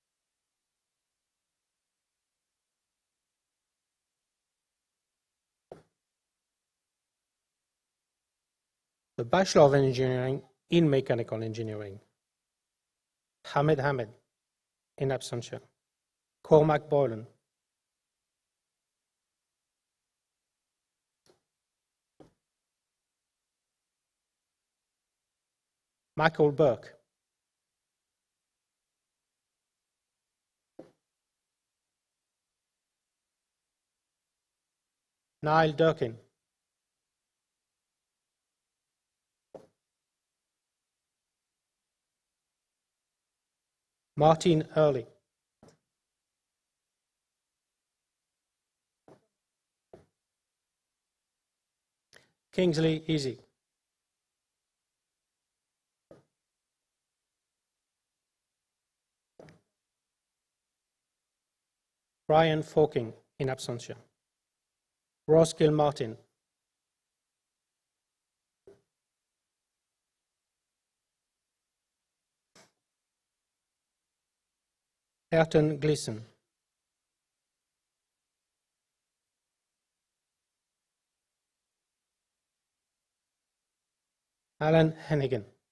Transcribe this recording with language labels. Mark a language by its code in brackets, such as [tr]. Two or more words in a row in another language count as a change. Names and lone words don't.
[en] The Bachelor of Engineering in Mechanical Engineering. Hamed Hamed, in absentia. Cormac Boylan. Michael Burke. Niall Durkin. Martin Early. Kingsley Easy. Brian Forking, in absentia. Ross Gilmartin. Ayrton Gleeson. Alan Hennigan.